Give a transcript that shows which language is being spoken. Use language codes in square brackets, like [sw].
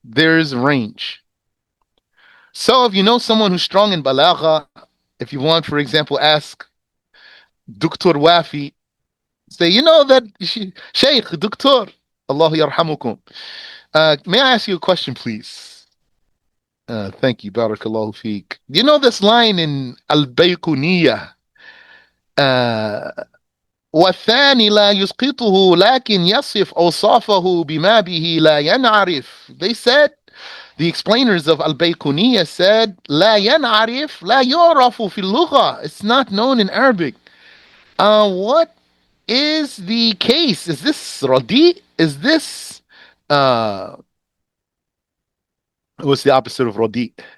[en] There is a range. So if you know someone who's strong in balagha, if you want, for example, ask Dr. Wafi, say, you know that Sheikh, Dr. [ar] Allah yarhamukum. [en] May I ask you a question, please? Thank you, [ar] Barakallahu feek. [en] Do you know this line in Al-Bayquniyah? [ar] والثاني لا يسقطه لكن يصف أوصافه بما به لا ينعرف. [en] They said, the explainers of Al-Bayquniyah said, [ar] لا ينعرف لا يعرف في اللغة. [en] It's not known in Arabic. What is the case? Is this Radi? Is this what's the opposite of Radi?